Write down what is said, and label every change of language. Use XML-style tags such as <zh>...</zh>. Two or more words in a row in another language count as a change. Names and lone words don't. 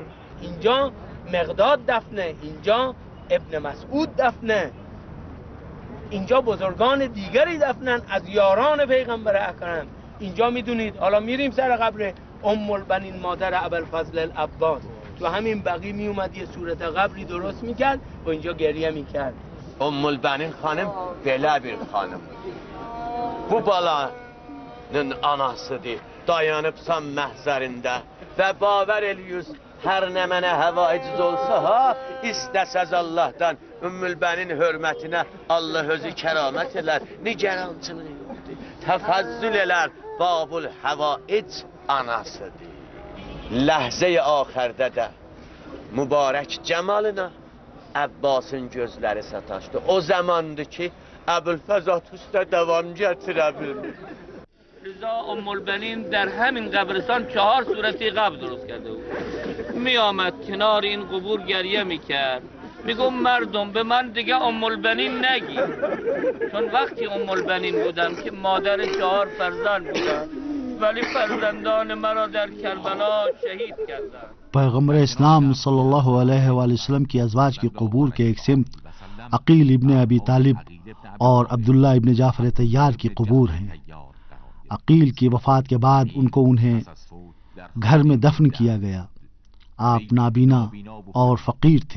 <fa>اینجا مقداد دفنه، اینجا ابن مسعود دفنه، اینجا بزرگان دیگری دفنن از یاران پیغمبر اکرم. اینجا میدونید حالا میریم سر قبر ام البنین مادر ابوالفضل العباس، تو همین بقی میومد یه صورت قبری درست میکرد و اینجا گریه میکرد.</fa> <az>ام البنین خانم belə bir xanım. Bu balanın anasıdır. Dayanıbsan məhzərində və bavər eləyüz hər nə mənə həvaiciz olsa ha, istəsəz Allahdan Ümmülbənin hörmətinə Allah özü kəramət elər, nigerançılığı yoxdur. Təfəzzül elər babul həvaic anasıdır. Ləhzə-i axərdə də mübarək cəmalına Əbbasın gözləri sataşdı. O zamandır ki Əbülfəzat üstə davam gətirə bilmir.</az> <fa>رضا ام البنین در همین قبرستان 4 صورتی قبر درست کرده بود. می آمد کنار این قبور گریه میکرد، میگم مردم به من دیگه ام البنین نگی، چون وقتی ام البنین بودم که مادر 4 فرزند بودم ولی فرزندان مرا در کربلا شهید کردند.</fa> <ur>پیغمبر اسلام</ur> <ar>صلی اللہ علیہ وآلہ وسلم</ar> <ur>کی ازواج کی قبور کے ایک سمت عقیل ابن ابی طالب اور عبداللہ ابن جعفر طیار کی قبور ہیں۔ عقیل کی وفات کے بعد انہیں گھر میں دفن کیا گیا۔ آپ نابینا اور فقیر تھے۔</ur>